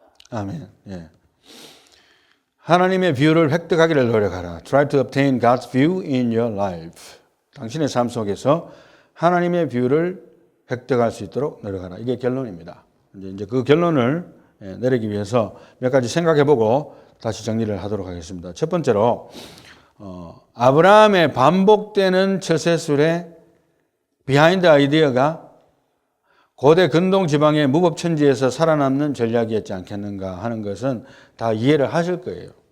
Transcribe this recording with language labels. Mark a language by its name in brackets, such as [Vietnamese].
[Korean] 아멘. 예. 하나님의 뷰를 획득하기를 노력하라. [English] Try to obtain God's view in your life. [Korean] 당신의 삶 속에서 하나님의 뷰를 획득할 수 있도록 노력하라. 이게 결론입니다. 이제 그 결론을 내리기 위해서 몇 가지 생각해보고 다시 정리를 하도록 하겠습니다. 첫 번째로 아브라함의 반복되는 처세술의 비하인드 아이디어가 고대 근동 지방의 무법천지에서 살아남는 전략이었지 않겠는가 하는 것은 다 이해를 하실 거예요.